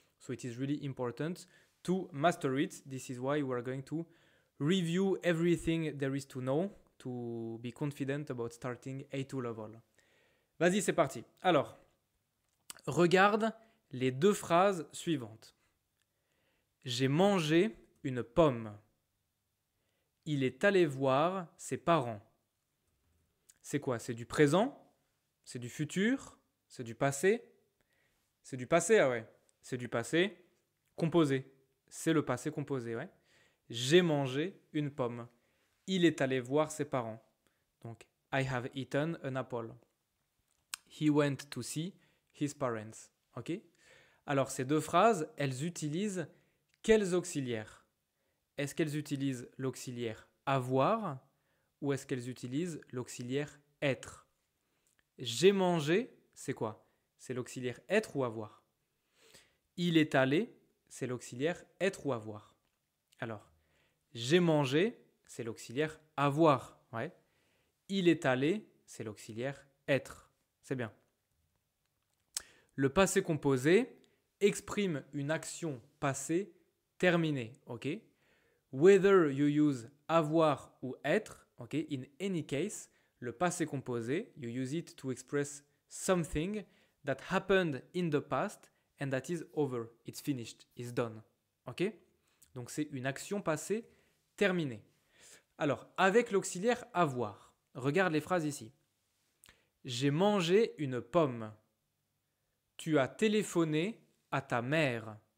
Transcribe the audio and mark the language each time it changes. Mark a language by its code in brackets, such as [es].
[en] So it is really important to master it. This is why we are going to review everything there is to know to be confident about starting A2 level. [fr] Vas-y, c'est parti. Alors, regarde les deux phrases suivantes. J'ai mangé une pomme. Il est allé voir ses parents. C'est quoi? C'est du présent? C'est du futur? C'est du passé? C'est du passé, ah ouais. C'est du passé composé. C'est le passé composé, ouais. J'ai mangé une pomme. Il est allé voir ses parents. [en] Donc, I have eaten an apple. He went to see his parents. Ok? [fr] Alors, ces deux phrases, elles utilisent quels auxiliaires? Est-ce qu'elles utilisent l'auxiliaire avoir ou est-ce qu'elles utilisent l'auxiliaire être? J'ai mangé, c'est quoi? C'est l'auxiliaire être ou avoir. Il est allé, c'est l'auxiliaire être ou avoir. Alors, j'ai mangé, c'est l'auxiliaire avoir. Ouais. Il est allé, c'est l'auxiliaire être. C'est bien. Le passé composé exprime une action passée terminée. Ok? [en] Whether you use avoir ou être, ok? In any case, le passé composé, you use it to express something that happened in the past and that is over. It's finished. It's done. Ok? [fr] Donc c'est une action passée terminée. Alors, avec l'auxiliaire avoir, regarde les phrases ici. J'ai mangé une pomme. Tu as téléphoné à ta mère.